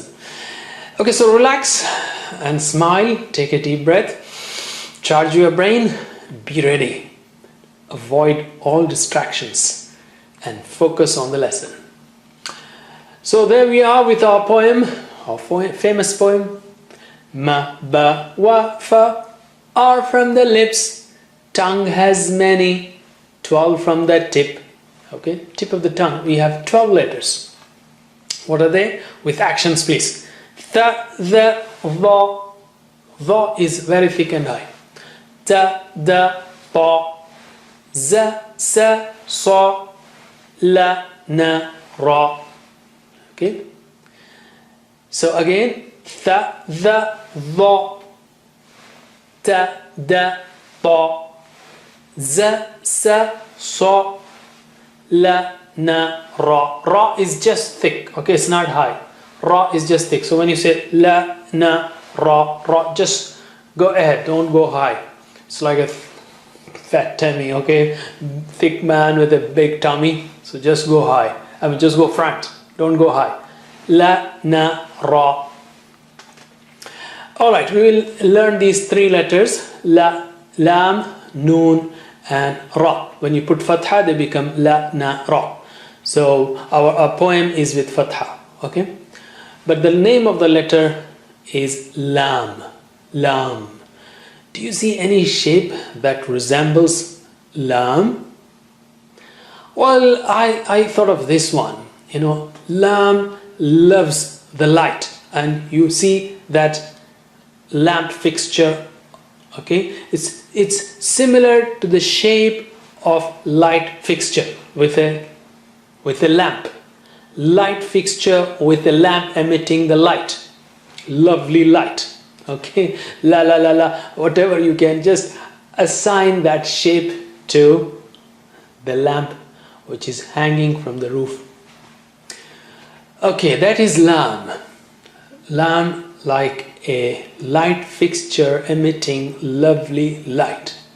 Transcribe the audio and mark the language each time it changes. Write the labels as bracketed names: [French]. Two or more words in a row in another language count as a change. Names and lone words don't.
[English] Okay, so relax and smile. Take a deep breath. Charge your brain. Be ready. Avoid all distractions and focus on the lesson. So there we are with our poem, our famous poem. [Arabic] Ma, ba, wa, fa [English] are from the lips. Tongue has many. 12 from the tip. Okay, tip of the tongue. We have 12 letters. What are they? With actions, please. [Arabic] Tha, the, va. [English] Va is very thick and high. [Arabic] Ta, da, pa. Za, sa, sa. La, na, ra. Okay. [English] So again, [Arabic] tha, the, va, ta, da, pa, za, sa, sa, la, na, ra. [English] Ra is just thick. Okay, it's not high. Ra is just thick. So when you say [Arabic] la, na, ra, ra, [English] just go ahead. Don't go high. It's like a fat tummy. Okay, thick man with a big tummy. So just go high. Just go front. Don't go high. [Arabic] La, na, ra. [English] Alright, we will learn these 3 letters. [Arabic] La, lam, noon, and ra. [English] When you put fatha, they become [Arabic] la, na, ra. [English] So our poem is with fatha. Okay? But the name of the letter is lam. Lam. Do you see any shape that resembles lam? Well, I thought of this one. Lam loves the light, and you see that lamp fixture. Okay, it's similar to the shape of light fixture with a lamp. Light fixture with a lamp emitting the light. Lovely light. Okay, la la la la. Whatever you can, just assign that shape to the lamp which is hanging from the roof. Okay, that is lam. Lam, like a light fixture emitting lovely light.